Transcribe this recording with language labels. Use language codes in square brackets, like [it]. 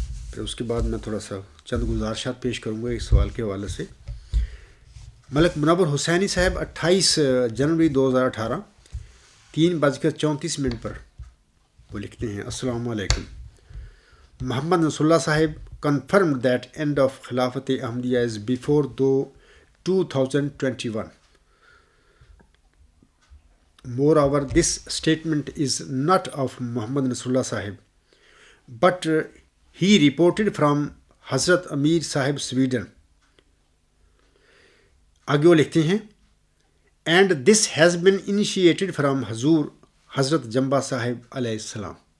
[ur] پھر اس کے بعد میں تھوڑا سا چند گزارشات پیش کروں گا اس سوال کے حوالے سے۔ ملک منور حسینی صاحب 28 جنوری 2018 3:34 پر وہ لکھتے ہیں: السلام علیکم، [en] Muhammad Nasrullah Sahib confirmed that end of Khilafat-e-Ahmadiyya is before 2021. Moreover, this statement is not of Muhammad Nasrullah Sahib, but he reported from Hazrat Amir Sahib Sweden. [ur] آگے وہ لکھتے ہیں [en] and this has been initiated from [ur] حضور حضرت جمبا صاحب علیہ السلام.